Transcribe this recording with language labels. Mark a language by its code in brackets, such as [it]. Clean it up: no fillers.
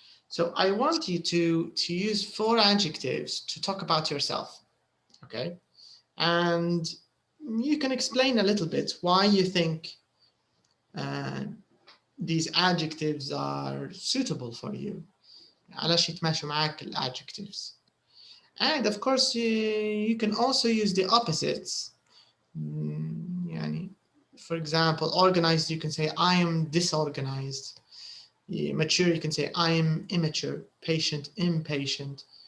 [en] So I want you to use 4 adjectives to talk about yourself, okay? And you can explain a little bit why you think these adjectives are suitable for you. [ar] علاش يتماشوا معاك adjectives. [en] And of course, you can also use the opposites. يعني, for example, organized, you can say, I am disorganized. Mature, you can say, I am immature. Patient, impatient.